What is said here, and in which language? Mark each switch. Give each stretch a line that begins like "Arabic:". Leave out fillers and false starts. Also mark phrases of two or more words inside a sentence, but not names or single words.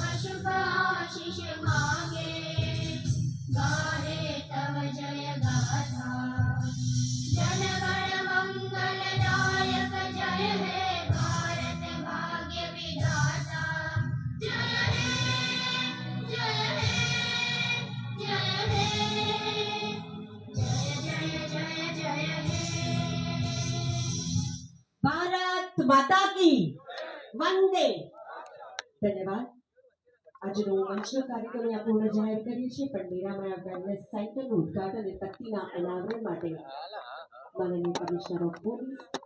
Bangla: শুভ আশিস মাগে গাহে তব জয় গাথা জনগণ মঙ্গলদায়ক জয় হে ভারত ভাগ্য বিধাতা জয় হে জয় হে জয় হে জয় জয় জয় জয় হে
Hindi: भारत माता की वंदे.
Gujarati: ધન્યવાદ. આજનો મંચનો કાર્યક્રમ આપણે પૂર્ણ જાહેર કરીએ છીએ, પણ નિરામયા વેલનેસ સેન્ટરનું ઉદ્ઘાટન અને તકતીના અનાવરણ માટે માનનીય
English: commissioner of police